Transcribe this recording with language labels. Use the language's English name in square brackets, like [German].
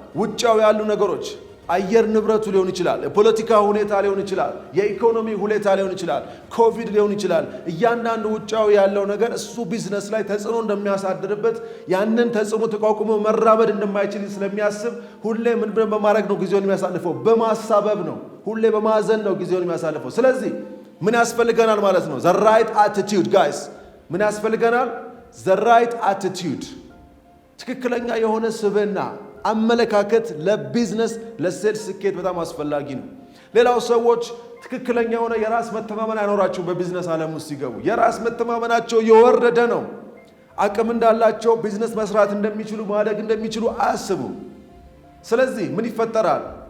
[Amharic] ውጫዊ ያሉ ነገሮች፣ አየር ንብረቱ ሊሆን ይችላል፣ የፖለቲካ ሁኔታ ሊሆን ይችላል፣ የኢኮኖሚ ሁኔታ ሊሆን ይችላል፣ ኮቪድ ሊሆን ይችላል። እያንዳንዱ ውጫዊ ያለው ነገር እሱ ቢዝነስ ላይ ተጽዕኖ እንደሚያሳድርበት ያንን ተጽዕኖ ተቋቁሞ መራመድ እንደማይችል ስለሚያስብ ሁሌ ምን በማድረግ ነው ጊዜውን የሚያሳልፈው? በማሳበብ ነው። ሁሌ በማዘን ነው ጊዜውን የሚያሳልፈው። ስለዚህ ምን ያስፈልገናል ማለት ነው? [English] the right attitude guys። [Amharic] ምን ያስፈልገናል? [English] the right attitude። [Amharic] ትክክለኛ የሆነ ስብዕና አመለካከት ለቢዝነስ ለሴልስ ስኬት በጣም አስፈላጊ ነው። ሌላው ሰዎች ትክክለኛ የሆነ የራስ መተማመን አይኖራቸውም። በቢዝነስ ዓለም ውስጥ ሲገቡ የራስ መተማመናቸው የወረደ ነው። አቅም እንዳላቸው ቢዝነስ መስራት እንደሚችሉ ማደግ እንደሚችሉ አያስቡም። ስለዚህ ምን ይፈጠራል?